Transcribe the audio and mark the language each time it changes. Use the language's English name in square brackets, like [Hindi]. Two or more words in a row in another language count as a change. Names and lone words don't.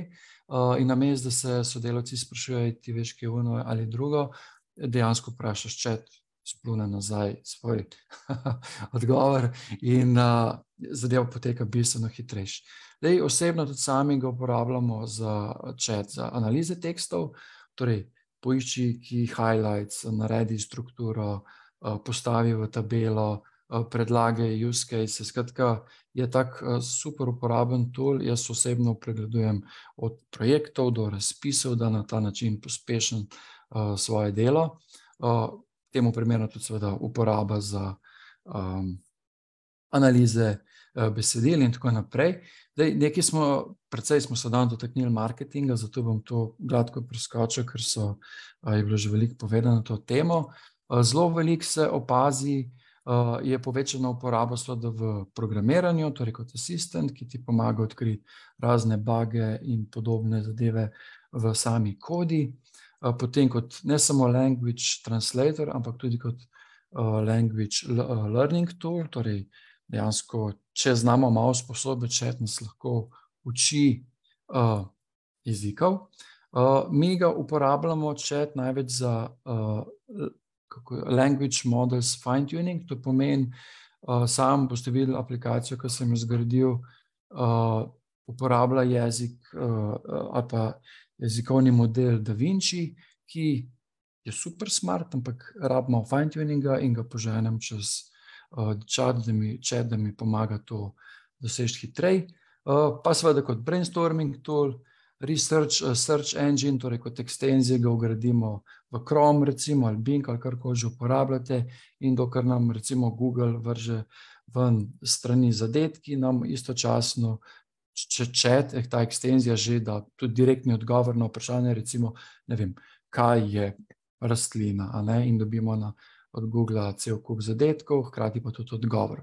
[Slovenian] In namesto, da se sodelavci sprašujejo, ti veš, kje je ono ali drugo, dejansko vprašaš chat, splune nazaj svoj odgovor in zadeva poteka bistveno hitrejše. Zdaj, osebno tudi sami ga uporabljamo za chat, za analize tekstov, torej poišči [English] key highlights, [Slovenian] naredi strukturo, postavi v tabelo, predlage [English] use case. [Slovenian] Skratka, je tak super uporaben tool. Jaz osebno pregledujem od projektov do razpisov, da na ta način pospešim svoje delo. Temu primerno tudi seveda uporaba za analize besedil in tako naprej. Precej smo se danes dotaknili marketinga, zato bom to gladko preskočil, ker je bilo že veliko povedano na to temo. Zelo veliko se opazi, je povečana uporaba v programiranju, torej kot asistent, ki ti pomaga odkriti razne buge in podobne zadeve v sami kodi. Potem kot ne samo [English] language translator, [Slovenian] ampak tudi kot [English] language learning tool, [Slovenian] torej dejansko, če znamo malo sposobe chat, nas lahko uči jezikov. Mi ga uporabljamo chat največ za [English] language models fine-tuning, [Slovenian] to pomeni, sam boste videli aplikacijo, ki sem jo zgradil, uporablja jezik ali pa jezikovni model DaVinci, ki je [English] super smart, [Slovenian] ampak rabimo fine-tuninga in ga poženem čez chat, da mi pomaga to doseči hitreje. Pa seveda kot [English] brainstorming tool, research, search engine, [Slovenian] torej kot ekstenzije ga vgradimo v Chrome recimo, ali Bing, ali karkoli že uporabljate, in dokler nam recimo Google vrže ven strani zadetki, nam istočasno chat, ta ekstenzija že da tudi direktni odgovor na vprašanje, recimo, ne vem, kaj je rastlina, in dobimo od Googla cel kup zadetkov, hkrati pa tudi odgovor.